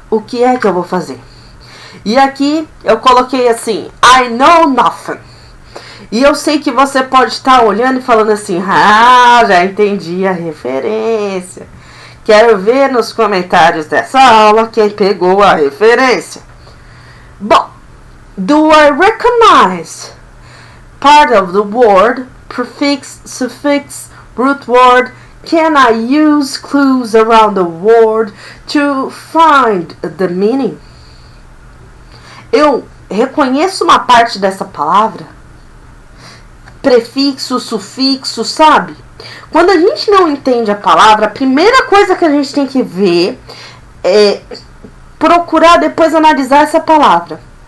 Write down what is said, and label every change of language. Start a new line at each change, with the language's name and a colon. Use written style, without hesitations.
Portuguese: O que é que eu vou fazer? E aqui eu coloquei assim,
English: I know nothing.
Portuguese: E eu sei que você pode estar olhando e falando assim, ah, já entendi a referência. Quero ver nos comentários dessa aula quem pegou a referência.
English: Bom, do I recognize part of the word, prefix, suffix, root word? Can I use clues around the word to find the meaning?
Portuguese: Eu reconheço uma parte dessa palavra? prefixo, sufixo, sabe? Quando a gente não entende a palavra, a primeira coisa que a gente tem que ver é procurar depois analisar essa palavra.